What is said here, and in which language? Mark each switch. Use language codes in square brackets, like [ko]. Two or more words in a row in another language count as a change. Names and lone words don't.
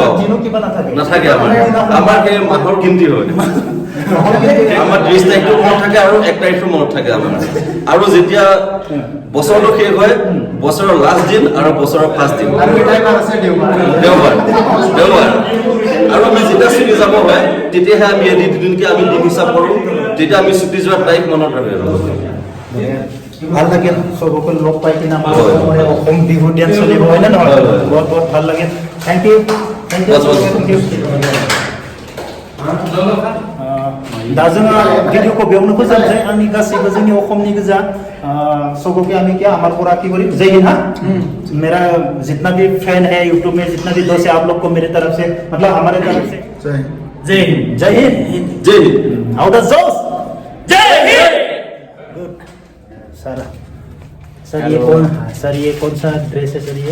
[as] নাথাকে আমাৰ সেই মাহৰ গিনতি হয় আমাৰ 30 তাৰিখটো মনত থাকে আৰু 1 তাৰিখটো মনত থাকে আমাৰ আৰু যেতিয়া বছৰটো শেষ হয় বছৰৰ লাষ্ট দিন আৰু বছৰৰ ফাৰ্ষ্ট দিন দেওবাৰ আৰু আমি যেতিয়া ছুটি যাব হয় তেতিয়াহে আমি এদিন দুদিনকৈ আমি দিন হিচাপ কৰোঁ তেতিয়া আমি ছুটি যোৱাৰ তাৰিখ মনত ৰাখে ভাল লাগিল চবকে লগ পাই কিনে আমাৰ অসম বিহু ডেন্স চলিব হয় নে নহয় বহুত বহুত ভাল লাগিল [en] thank you [brx] दा जोङो भिडिअखौ बेयावनो फोजोबनोसै आंनि गासैबो जोंनि अखमनि गोजा [hi] सबके आमी क्या हमारे पूरा की बोली जय हिंद हाँ मेरा जितना भी फैन है यूट्यूब में जितना भी दोस्त है आप लोग को मेरी तरफ से मतलब हमारे तरफ से जय हिंद जय हिंद आओ द जोश जय हिंद [en] good sir [hi] ये कौन सा ड्रेस है सर ये